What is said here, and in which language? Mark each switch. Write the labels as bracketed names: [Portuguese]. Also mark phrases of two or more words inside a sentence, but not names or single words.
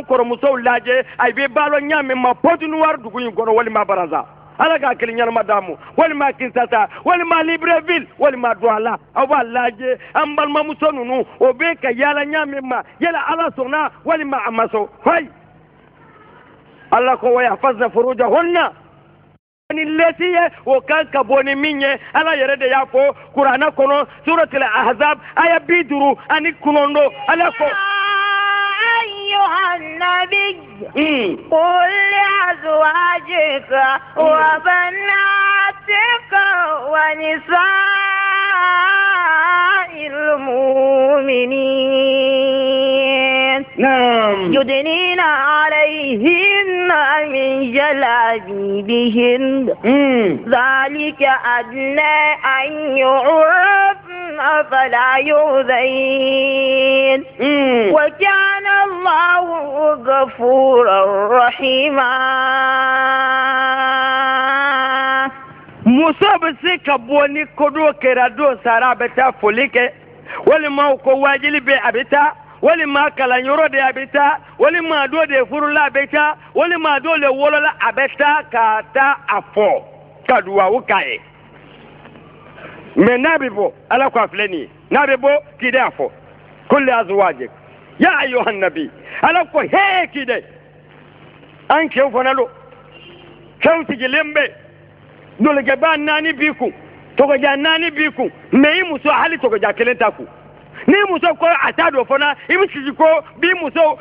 [Bambara] kɔrɔmusow lajɛ a bɛ balo ɲaami ma pɔtuniwari dugu in kɔnɔ walima baranza ala k'a kelen ɲɛnama d'a ma walima kinsata walima libreville walima douala aw b'a lajɛ an balimamuso ninnu o bɛ ka yaala ɲaami ma yala ala sɔnna walima a ma sɔn hayi ala ko wa [Arabic] يحفظن فروجهن [Bambara] ni lesi ye o kan ka bɔ ni min ye ala yɛrɛ de y'a fɔ kurana kɔnɔ suratul ahzab aya 50 ani 9 ala ko [Arabic] أيها النبي قل لأزواجك وبناتك ونساء المؤمنين نعم يدنين عليهن من جلابيبهن ذلك أدنى أن يعرفن فلا يؤذين وكان الله غفورا رحيما [Bambara] muso bɛ se ka bɔ ni kodo kɛra don sara a bɛ taa foli kɛ walima ko wajili bɛ a bɛ taa walima kalanyɔrɔ de a bɛ taa walima dɔ de furula a bɛ taa walima dɔ de wolola a bɛ taa ka taa a fɔ ka duwawu k'a ye mɛ n'a bɛ bɔ ala ko a filɛ nin ye n'a bɛ bɔ k'i de a fɔ [Arabic] قل أزواجك يا أيها النبي [Bambara] ala ko hee k'i de an cɛw fana don cɛw sigilen bɛ dolikɛba 4 b'i kun tɔgɔja 4 b'i kun mɛ i muso hali tɔgɔja 1 t'a kun ni muso ko a t'a dɔn fana i bɛ sigi ko bi muso